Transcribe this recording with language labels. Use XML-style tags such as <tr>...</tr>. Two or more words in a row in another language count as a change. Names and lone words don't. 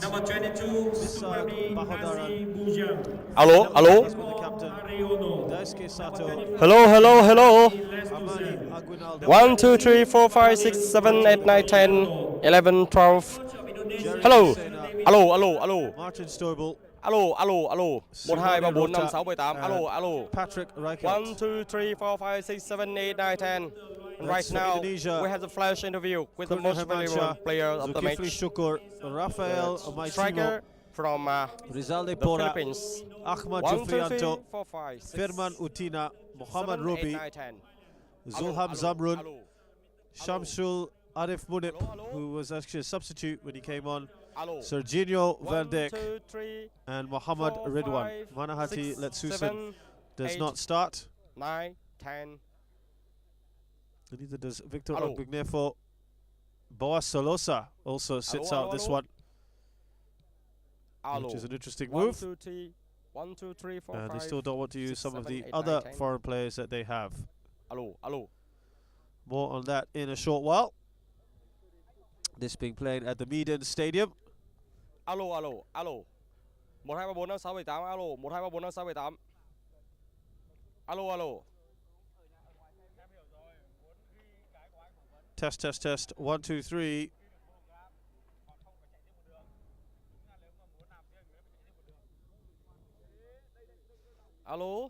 <en>Number 22, Supremi Asi Bujang. Hello, hello. Hello. 1, 2, 3, 4, 5, 6, 7, 8, 9, 10, 11, 12. Hello. Martin Stoibel. Alo. 1, 2, 3, 4, 5, 6, 7, 8. Alo. Patrick Reichert. 1, 2, 3, 4, 5, 6, 7, 8, 9, 10. And right now, Indonesia. we have the flash interview with the Kurnia most valuable player of the match. Zulkifli Shukur. Rafael Striker Maisimo. from Rizalde the Pora. Philippines. Ahmad 1, 2, 3, Jufrianto. 4, 5, 6, Firman Utina. Muhammad 7, 8, Robi. 9, 10. Zulham Zamrun. Alo. Shamsul Arif Munib, who was actually a substitute when he came on. Alo. Serginho Van 1, Dijk 2, 3, and Muhammad 4, Ridwan. 5, Manahati 6, Letsusen 7, does 8, not start. 9, 10. And neither does Victor Alo. Ogbignefo. Boas Solosa also sits out this one, which is an interesting move. 1, 2, 3, 4, And they 5, still don't want to use 6, some of 7, the 8, other 9, 10. foreign players that they have. Alo. More on that in a short while. This being played at the Medan Stadium. Alo. 1, 2, 3, 4, 5, 6, 7, 8. Alo. 1, 2, 3, 4, 5, 6, 7, 8. Alo. Test. 1, 2, 3. Alo.</en>